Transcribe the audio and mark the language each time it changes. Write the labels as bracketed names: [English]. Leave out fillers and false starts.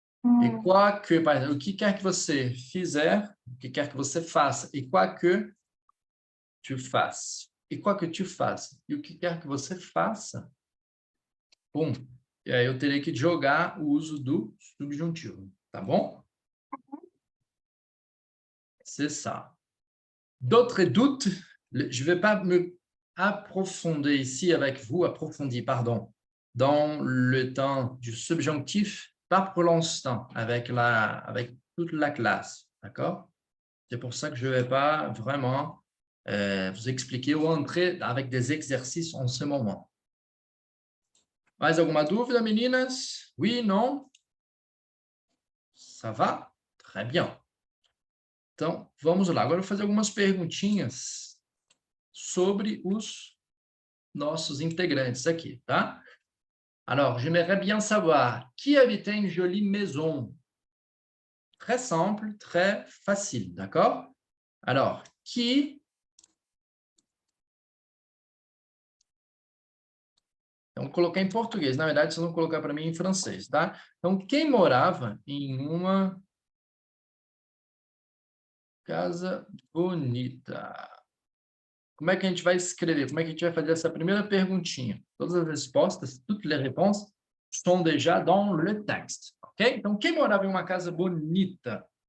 [Portuguese] E quá que, por exemplo, o que quer que você fizer, o que quer que você faça, [French] e quá que tu fasses. E quá que tu fasses. [Portuguese] E o que quer que você faça, pum. E aí eu teria que jogar o uso do subjuntivo, tá bom? [French] C'est ça. D'autres doutes? Je ne vais pas me approfondir ici avec vous, approfondir, pardon, dans le temps du subjonctif, pas pour l'instant, avec toute la classe, d'accord? C'est pour ça que je ne vais pas vraiment vous expliquer ou entrer avec des exercices en ce moment. [Portuguese] Mais alguma dúvida, meninas? [French] Oui, non? Ça va? Très bien. [Portuguese] Então, vamos lá. Agora eu vou fazer algumas perguntinhas sobre os nossos integrantes aqui, tá? [French] Alors, j'aimerais bien savoir qui habitait une jolie maison. Très simple, très facile, d'accord? Alors, qui... [Portuguese] Então, colocar em português. Na verdade, vocês vão colocar para mim em francês, tá? Então, quem morava em uma casa bonita? Como é que a gente vai escrever? Como é que a gente vai fazer essa primeira perguntinha? Todas as respostas, [French] toutes les réponses sont déjà dans le texte, ok? [Portuguese] Então, quem morava em uma casa bonita?